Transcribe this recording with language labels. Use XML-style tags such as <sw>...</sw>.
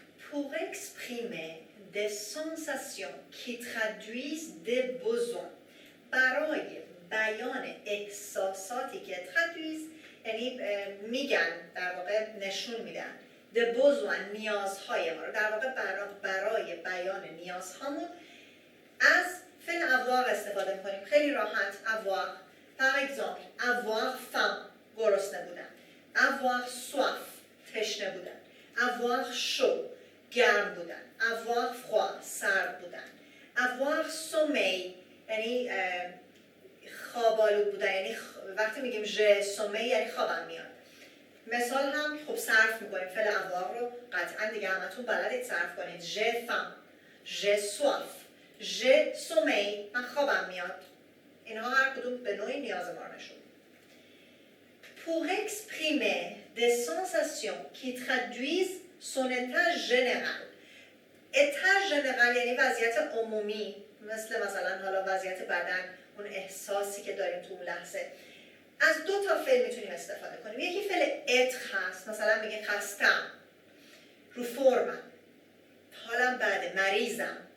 <fr>Pour exprimer des sensations qui traduisent des besoins.</fr> <fa>برای بیان احساساتی که traduisent یعنی میگن در واقع نشون میدن des besoins نیازهای ما رو، در واقع برای بیان نیازهامون از فعل avoir استفاده میکنیم. خیلی راحت avoir.</fa> <fr>par exemple avoir faim</fr> <fa>گرسنه بودن.</fa> <fr>avoir soif</fr> <fa>تشنه بودن.</fa> <fr>avoir chaud</fr> <fa>گرم بودن.</fa> <fr>avoir froid</fr> <fa>سرد بودن.</fa> <fr>avoir sommeil</fr> <fa>یعنی خوابالود بودن. یعنی وقتی میگیم ژ sommeil یعنی خوابم میاد. مثال هم خب صرف میکنیم. فعل avoir رو قطعا دیگه همتون بلدید صرف کنید.</fa> <fr>j'ai faim j'ai soif j'ai sommeil</fr> <fa>من خوابم میاد. اینها هر کدوم به نوعی نیاز ما نشون.</fa> <fr>Pour exprimer des sensations qui traduisent son état général.</fr> <fa>état général یعنی وضعیت عمومی، مثلا حالا وضعیت بدن، اون احساسی که داریم تو اون لحظه. از دو تا فعل میتونیم استفاده کنیم. یکی فعل être هست، مثلا میگه خستم، رو فرمم، حالم بده، مریضم.</fa>